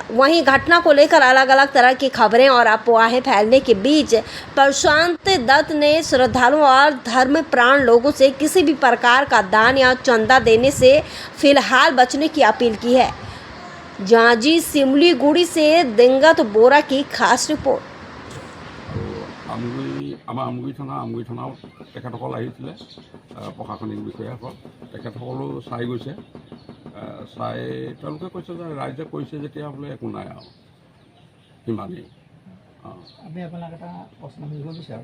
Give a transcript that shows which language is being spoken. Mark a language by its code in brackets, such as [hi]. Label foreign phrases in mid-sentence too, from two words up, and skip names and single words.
[hi] वहीं घटना को लेकर अलग अलग तरह की खबरें और अफवाहें फैलने के बीच प्रशांत दत्त ने श्रद्धालुओं और धर्म प्राण लोगों से किसी भी प्रकार का दान या चंदा देने से फिलहाल बचने की अपील की है। जांजी सिमलीगुड़ी से दिंगत बोरा की खास रिपोर्ट। [as] আমগুৰি থানাত তেখেতসকল আহিছিলে প্ৰশাসনিক বিষয়াসকল। তেখেতসকলো চাই গৈছে। চাই তেওঁলোকে কৈছে যে ৰাইজে কৈছে যেতিয়া বোলে একো নাই আৰু সিমানেই। আমি আপোনাক এটা প্ৰশ্ন সুধিব বিচাৰোঁ।